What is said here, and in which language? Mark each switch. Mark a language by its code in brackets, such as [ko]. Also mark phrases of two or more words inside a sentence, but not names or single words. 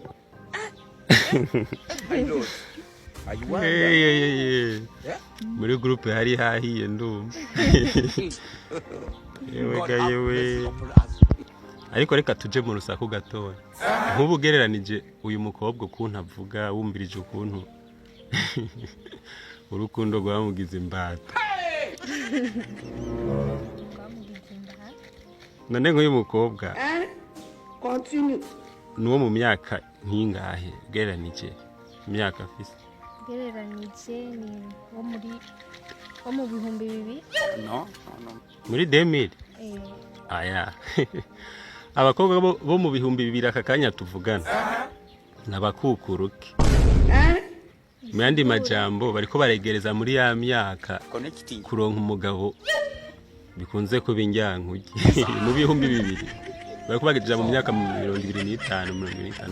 [rn] Muri groupe hari hahiye ndumva yewe ariko reka tuje mu rusaku gatoya nk'ubu ugereranije uyu mukobwa ukuntu avuga wumvirije ukuntu urukundo rwamugize imbata none nk'uyu mukobwa nuwo mu myaka nk'ingahe ugereranije imyaka afise ugereranije ni wo mu bihumbi bibiri muri 2000 aya abakobwa bo mu bihumbi bibiri aka kanya tuvugana nabakukuruke mu yandi majambo bariko baregereza muri ya myaka kuronka umugabo bikunze kuba injyankuge mu bihumbi bibiri bariko bagejeje mu myaka 25 26